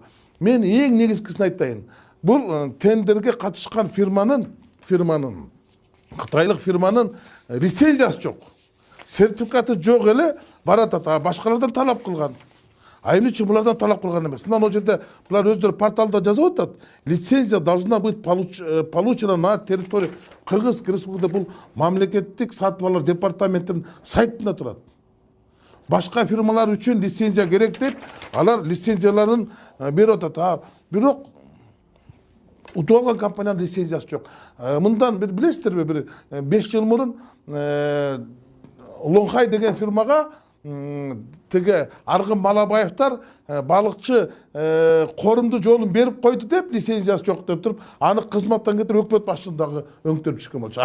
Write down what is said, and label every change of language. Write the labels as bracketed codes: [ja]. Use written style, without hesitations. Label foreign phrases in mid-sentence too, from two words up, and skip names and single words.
[ky] Мен эң негизгисин айтайын. Бул тендерге катышкан фирманын кытайлык фирманын лицензиясы жок. Сертификаты жок эле барат ата, башкалардан талап кылган. А эмне үчүн булардан талап кылган эмес? Мына ал жерде булар өздөрү порталда жазып атат. [ru] Лицензия должна быть получена на территории Кыргызской Республикасы. [ky] Бул мамлекеттик сатып алуулар департаментинин сайтында турат. Башка фирмалар үчүн лицензия керек деп, алар лицензияларын берип атат. Бирок утуп алган компаниянын лицензиясы жок. Мындан билесиздерби, бир 5 жыл мурун Лонхай деген фирмага тиги Аргын Малабаевтар балыкчы корумду жолун берип койду деп лицензиясы жок деп туруп, аны кызматтан кетирип өкмөт башчылыгындагы өңтөрүп түшкөн болчу.